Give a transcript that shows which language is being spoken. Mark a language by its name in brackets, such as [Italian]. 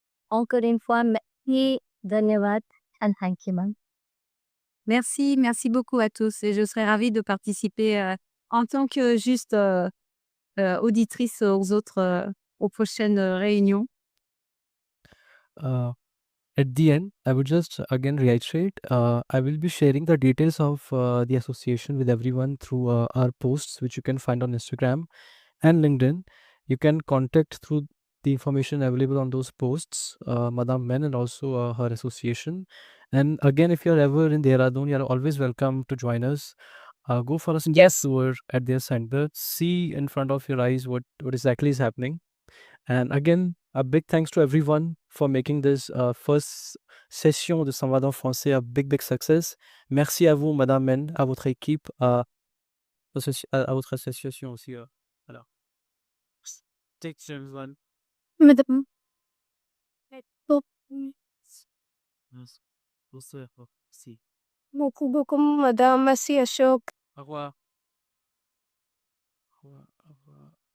[French] Encore une fois, merci, dhanyavad [English] and thank you, ma'am. [French] Merci beaucoup à tous et je serais ravie de participer en tant que juste auditrice aux prochaines réunions. [English] At the end, I would just again reiterate, I will be sharing the details of the association with everyone through our posts, which you can find on Instagram and LinkedIn. You can contact through the information available on those posts, Madame Men and also her association. And again, if you're ever in Dehradun, you're always welcome to join us. Go for a Yes. tour at their center, see in front of your eyes what exactly is happening. And again, a big thanks to everyone for making this first session [French] de Samvad en français [English] a big success. [French] Merci à vous, Madame Men, à votre équipe, à votre association aussi. [English] Alors, take care, everyone. Madam. [French] Yes. Bonsoir. Merci. Beaucoup, beaucoup, madame. Merci, Ashok. Au revoir. Au revoir. Au revoir.